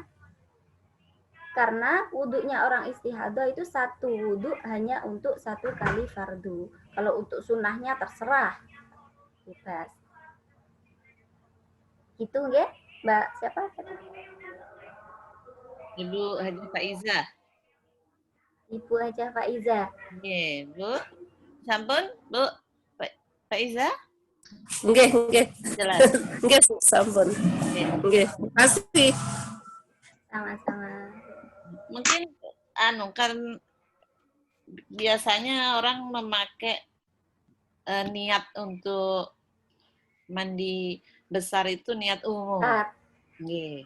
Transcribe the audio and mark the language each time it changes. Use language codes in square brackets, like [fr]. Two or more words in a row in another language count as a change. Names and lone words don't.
[id] Karena wudhunya orang istihadah itu satu wudhu hanya untuk satu kali fardu. Kalau untuk sunnahnya terserah, bebas. Gitu nggih, Mbak siapa? Ibu Haji Faiza. Ibu Haja Faiza. [jv] Nggih, Bu. Sampun, Bu Faiza? Nggih, nggih. [id] Jelas. [jv] Nggih, sampun. Nggih, [id] makasih. Sama-sama. Mungkin kan biasanya orang memakai niat untuk mandi besar itu niat umum. [jv] Nggih.